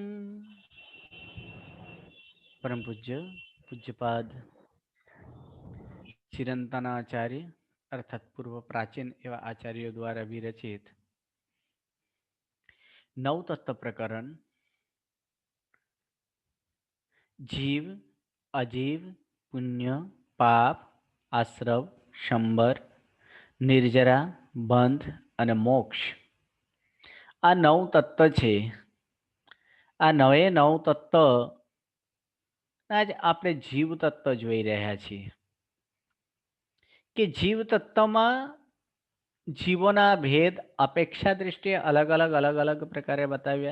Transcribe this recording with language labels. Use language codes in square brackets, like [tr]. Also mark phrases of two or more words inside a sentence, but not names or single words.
[hi] परम पूज्य पूज्यपाद चिरंतनाचार्य अर्थात पूर्व प्राचीन एवं आचार्यों द्वारा विरचित नव तत्व प्रकरण जीव अजीव पुण्य पाप आश्रव शंबर निर्जरा [gu] બંધ અને મોક્ષ આ નવ તત્વ છે. આ નવે નવ તત્વ આજ આપણે જીવ તત્વ જોઈ રહ્યા છીએ કે જીવ તત્વમાં જીવોના ભેદ અપેક્ષા દૃષ્ટિએ અલગ અલગ પ્રકારે બતાવ્યા.